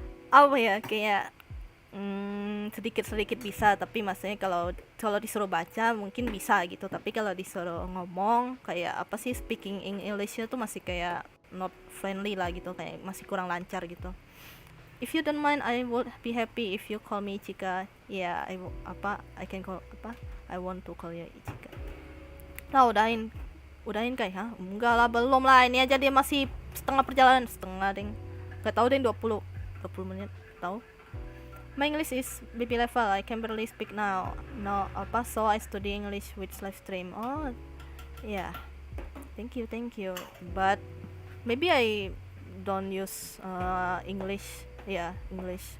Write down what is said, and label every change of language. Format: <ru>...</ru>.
<id>Apa ya, kayak sedikit bisa, tapi maksudnya kalau disuruh baca mungkin bisa gitu, tapi kalau disuruh ngomong kayak apa sih, speaking Englishnya tuh masih kayak</id> <en>not friendly</en> <id>lah gitu, kayak masih kurang lancar gitu.</id> <en>If you don't mind, I would be happy if you call me Ichika. Yeah, I can call I want to call you Ichika.</en> <id>Nah, udahin kayak, hah? Enggak lah, belum lah, ini aja dia masih setengah perjalanan, ding. Gak tahu deh, 20 menit, tahu.</id> <en>My English is baby level. I can barely speak now. No, so I study English with live stream. Oh, yeah. Thank you. But maybe I don't use English. Yeah, English.</en>